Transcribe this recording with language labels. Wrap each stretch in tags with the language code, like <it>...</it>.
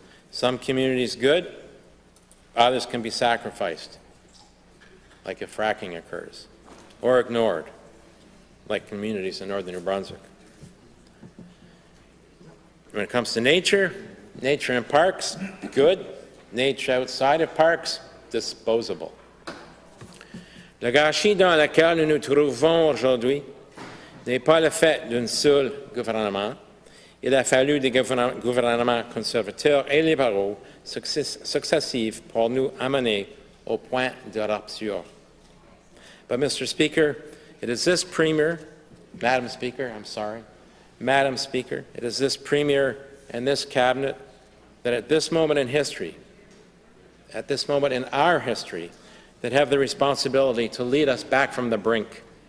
<en>Some communities good, others can be sacrificed, like if fracking occurs, or ignored, like communities in northern New Brunswick. When it comes to nature, nature in parks, good. Nature outside of parks, disposable.</en> <fr>Le gâchis dans lequel nous nous trouvons aujourd'hui n'est pas le fait d'un seul gouvernement. Il a fallu des gouvernements conservateurs et libéraux successifs pour nous amener au point de rupture.</fr> <en>But, Mr. Speaker, it is this Premier, Madam Speaker, Madam Speaker, it is this Premier and this Cabinet that at this moment in history, at this moment in our history, that have the responsibility to lead us back from the brink,</en>